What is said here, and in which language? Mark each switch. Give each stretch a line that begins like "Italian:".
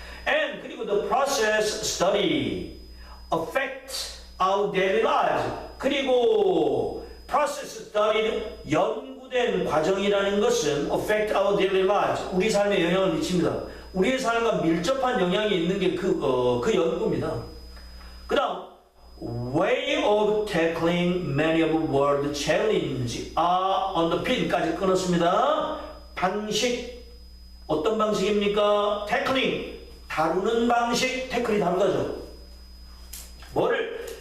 English: And
Korean: 그리고
English: the process study affect our daily lives. 그리고 process study
Korean: 는 연구 연구된 과정이라는 것은
English: affect our daily lives.
Korean: 우리 삶에 영향을 미칩니다. 우리의 삶과 밀접한 영향이 있는 게 그 연구입니다. 그 다음,
English: way of tackling many of the world challenge are underpinned까지
Korean: 끊었습니다. 방식, 어떤 방식입니까? tackling, 다루는 방식, 태클이 다루다죠. 뭐를?